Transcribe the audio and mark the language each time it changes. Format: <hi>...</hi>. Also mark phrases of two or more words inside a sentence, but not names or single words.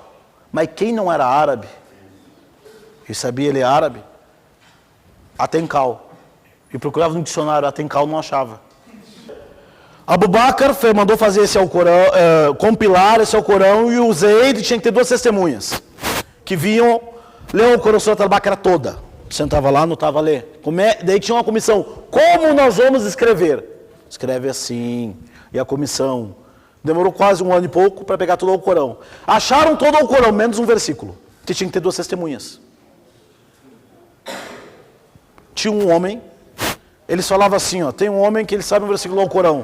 <pt>Mas quem não era árabe, e sabia ele é árabe, Atencal. E procurava no dicionário, Atencal não achava. Abu Bakr mandou fazer esse Alcorão, compilar esse Alcorão, e o Zayd tinha que ter 2 testemunhas, que vinham, ler o Alcorão Surat al-Baqarah toda. Sentava lá, anotava a ler. Daí tinha uma comissão. Como nós vamos escrever? Escreve assim. E a comissão demorou quase 1 ano e pouco para pegar todo o Alcorão. Acharam todo o Alcorão, menos um versículo, que tinha que ter 2 testemunhas. Tinha um homem, eles falavam assim, ó, tem um homem que ele sabe um versículo do Alcorão.</pt>